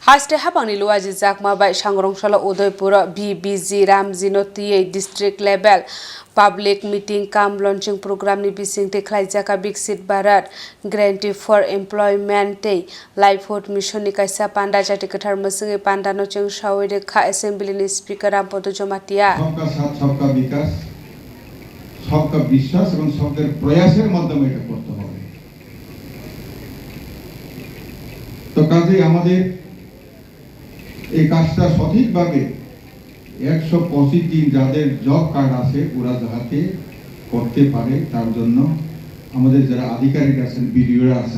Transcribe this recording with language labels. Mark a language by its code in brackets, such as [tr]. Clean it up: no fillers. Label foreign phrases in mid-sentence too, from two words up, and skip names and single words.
[trp] Haste habangni luaji jakma bai sangrongsola Udaipur BBG Ramjino [en] district level public meeting cum launching program [trp] ni bisingte khlaijaka Viksit Bharat [en] guarantee for employment livelihood mission [trp] ni kaisa panda jati kathar masungi panda no chung shawide kha assembly ni speaker Rampodo Jomatia [hi] सबका साथ सबका विकास सबका विश्वास [bn] এবং সবের প্রয়াসের মাধ্যমে এটা করতে হবে। তো কাজে আমাদের এই কাজটা সঠিকভাবে 125 দিন যাদের জব কার্ড আছে ওরা যাতে করতে পারে তার জন্য আমাদের যারা আধিকারিক আছেন বিডিওরা আছেন